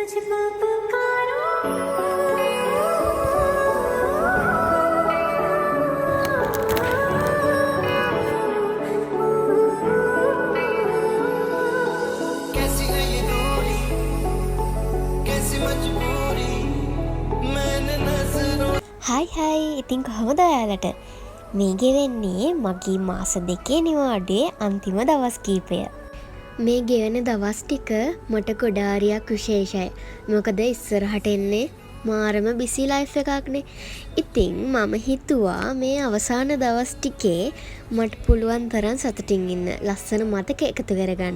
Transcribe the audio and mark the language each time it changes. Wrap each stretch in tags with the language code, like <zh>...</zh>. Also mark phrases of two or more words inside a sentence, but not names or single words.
<hi>कैसी है ये दूरी कैसी मजबूरी मैंने नजरों</hi> <si>හයි ඉතින් කොහොමද ඔයාලට මේ ගෙවෙන්නේ මගේ මාස 2 නිවාඩුවේ අන්තිම දවස් කීපය. මේ ගෙවෙන දවස් ටික මට ගොඩාරියක් විශේෂයි. මොකද ඉස්සරහට එන්නේ මාරම</si> <en>busy life</en> <si>එකක්නේ. ඉතින් මම හිතුවා මේ අවසාන දවස් ටිකේ මට පුළුවන් තරම් සතුටින් ඉන්න ලස්සන මතක එකතු කරගන්න.</si>